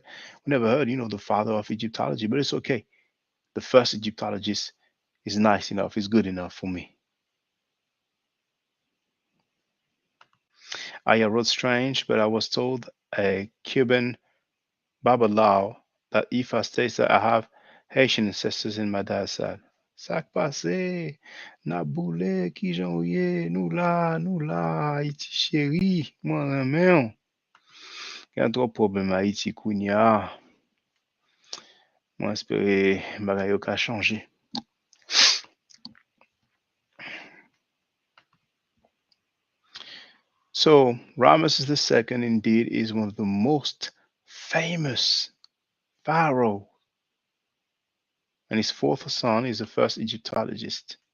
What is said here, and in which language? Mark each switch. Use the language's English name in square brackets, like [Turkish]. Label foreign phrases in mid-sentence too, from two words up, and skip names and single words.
[English] We never heard, the father of Egyptology, but it's okay. The first Egyptologist is nice enough, is good enough for me. I wrote strange, but I was told a Cuban Babalao that if I stay there, I have Haitian ancestors in my dad's side. [Haitian Creole] Sak pase, na boule ki jan ouye, nou la, Haiti chéri, mwen remen. Gen tro problem Haiti kounya. Mwen espere bagay yo ka chanje. [English] So, Ramesses II indeed is one of the most famous pharaoh, and his fourth son is the first Egyptologist.